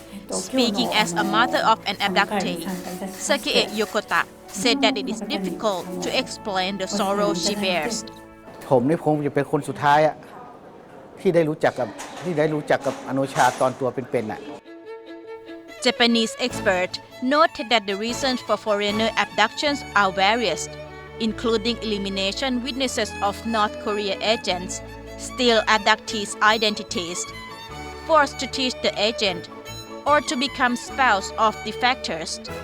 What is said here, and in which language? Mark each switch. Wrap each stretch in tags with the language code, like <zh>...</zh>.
<en>Speaking as a mother of an abductee, Saki Yokota said that it is difficult to explain the sorrow she bears.</en> <th>ผมนี่คงจะเป็นคนสุดท้ายที่ได้รู้จักกับอโนชาตอนตัวเป็นๆ</th> <en>Japanese experts noted that the reasons for foreigner abductions are various, including elimination witnesses of North Korea agents, steal abductees' identities, forced to teach the agent, or to become spouse of defectors.</en>